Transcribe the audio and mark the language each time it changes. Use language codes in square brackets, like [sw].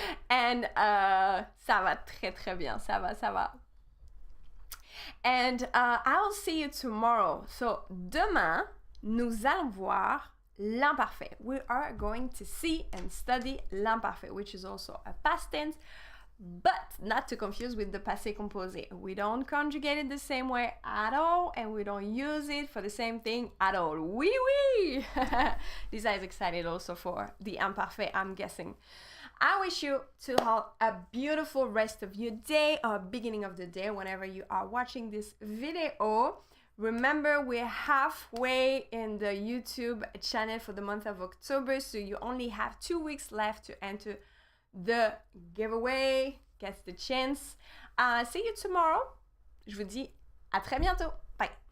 [fr] And ça va très bien, ça va. [en] And I will see you tomorrow. [fr] So demain, nous allons voir l'imparfait. [en] We are going to see and study l'imparfait, which is also a past tense, but not to confuse with the passé composé. We don't conjugate it the same way at all, and we don't use it for the same thing at all. Oui. Lisa is excited also for the imparfait, I'm guessing. I wish you to have a beautiful rest of your day or beginning of the day whenever you are watching this video. Remember, we're halfway in the YouTube channel for the month of October, so you only have 2 weeks left to enter the giveaway. Get the chance. See you tomorrow. [fr] Je vous dis à très bientôt. [en] Bye.